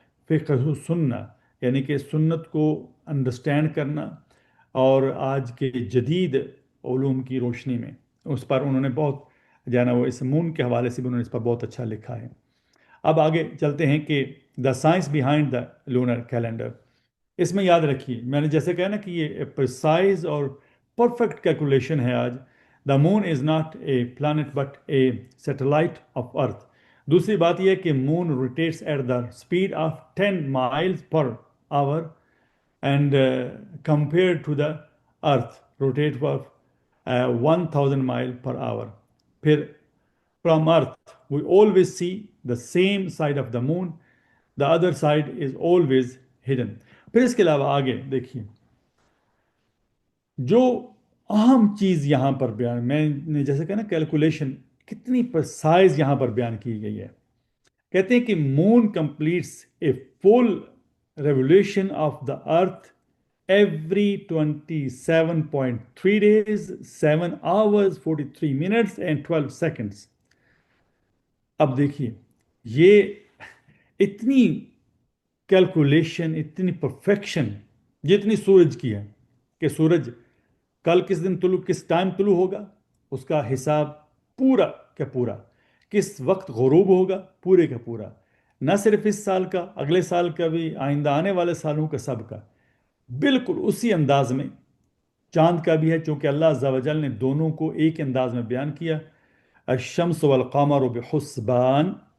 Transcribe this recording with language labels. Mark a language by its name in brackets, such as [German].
[Urdu] فقہ سنہ، یعنی کہ سنت کو انڈرسٹینڈ کرنا، اور آج کے جدید علوم کی روشنی میں اس پر انہوں نے بہت جو ہے نا وہ اس مون کے حوالے سے بھی انہوں نے اس پر بہت اچھا لکھا ہے. اب آگے چلتے ہیں کہ [English] The science behind the lunar calendar. [Urdu] اس میں یاد رکھیے میں نے جیسے کہا نا کہ یہ پرسائز اور پرفیکٹ کیلکولیشن ہے. [English] آج the moon is not a planet but a satellite of earth. [Urdu] دوسری بات یہ ہے کہ [English] Moon rotates at the speed of 10 miles per hour and compared to the earth rotate of 1000 miles per hour. پھر from earth we always see the same side of the moon, the other side is always hidden. [Urdu] پھر اس کے علاوہ آگے دیکھیے جو اہم چیز یہاں پر بیان، میں نے جیسے کہا نا کیلکولیشن کتنی پرسائز یہاں پر بیان کی گئی ہے. کہتے ہیں کہ [English] Moon completes a full revolution of the earth every 27.3 days 7 hours 43 minutes and 12 seconds. [Urdu] اب دیکھیے یہ اتنی کیلکولیشن، اتنی پرفیکشن جتنی سورج کی ہے کہ سورج کل کس دن طلوع، کس ٹائم طلوع ہوگا، اس کا حساب پورا کا پورا، کس وقت غروب ہوگا پورے کا پورا، نہ صرف اس سال کا، اگلے سال کا بھی، آئندہ آنے والے سالوں کا، سب کا بالکل اسی انداز میں چاند کا بھی ہے، چونکہ اللہ عز و جل نے دونوں کو ایک انداز میں بیان کیا، [Arabic] الشمس والقمر بحسبان.